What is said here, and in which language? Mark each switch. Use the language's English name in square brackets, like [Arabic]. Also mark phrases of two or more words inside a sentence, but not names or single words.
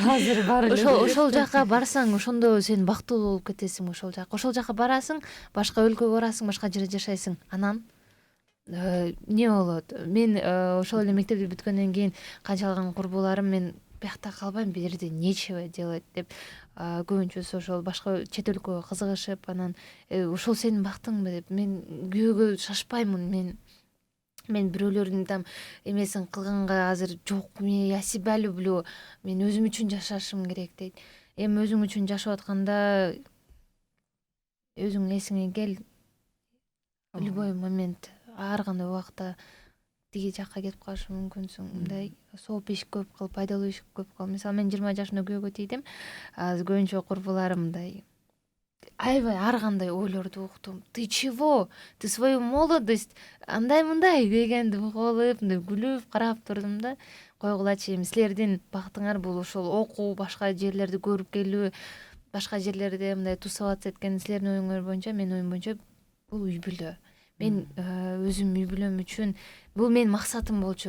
[Kyrgyz] Азыр бар эле. ошол жака барсаң, ошондо сен бактылуу болуп кетесиң. Ошол жака барасың, башка өлкөгө барасың, башка жерде жашайсың. Анан эмне болот? Мен ошол эле мектепти бүткөндөн кийин канчалаган курбуларым, мен биякта калбайм, бул жерде [Russian] нечего делать [Kyrgyz] деп көбүнчөсү ошол башка чет өлкөгө кызыгышып, анан ошол сенин бактыңбы деп, мен күйөөгө шашпаймын. Мен бирөөлөрдүн там эмесин кылганга азыр жок, [Russian] я себя люблю, [Kyrgyz] мен өзүм үчүн жашашым керек дейт. Эми өзүң үчүн жашап атканда өзүң эсиңе кел, [Russian] любой момент, [Kyrgyz] ар кандай убакта тиги жакка кетип калышы мүмкүнсүң. Мындай сооп иш көп кылып, пайдалуу иш көп кылып. Мисалы, мен 20 жашымда күйөөгө тийдим. Азыр көбүнчө курбуларым мындай аябай ар кандай ойлорду уктум. [Russian] Ты чего? Ты свою молодость [Kyrgyz] андай мындай дегенди угуп алып, мындай күлүп карап турдум да. Койгулачы, эми силердин бактыңар бул ошол окуу, башка жерлерди көрүп келүү, башка жерлерде мындай тусоваться эткен. Силердин оюңар боюнча, менин оюм боюнча бул үй бүлө. Мен өзүм үй бүлөм үчүн, бул менин максатым болчу.